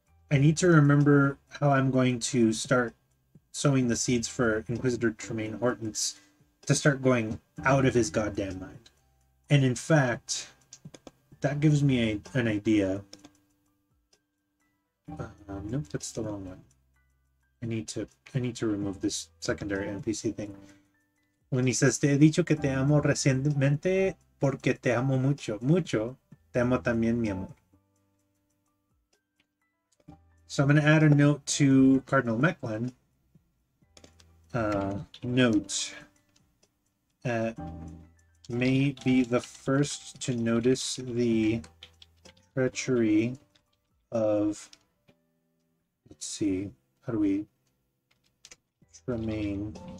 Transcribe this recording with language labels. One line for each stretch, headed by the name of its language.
English: I need to remember how I'm going to start sowing the seeds for Inquisitor Tremaine Hortons to start going out of his goddamn mind. And in fact, that gives me an idea. Nope, that's the wrong one. I need to remove this secondary NPC thing. When he says,
Spanish: te he dicho que te amo recientemente porque te amo mucho, mucho, te amo también, mi amor.
English: So I'm going to add a note to Cardinal Mechlin. Note. May be the first to notice the treachery of, let's see, how do we, Tremaine.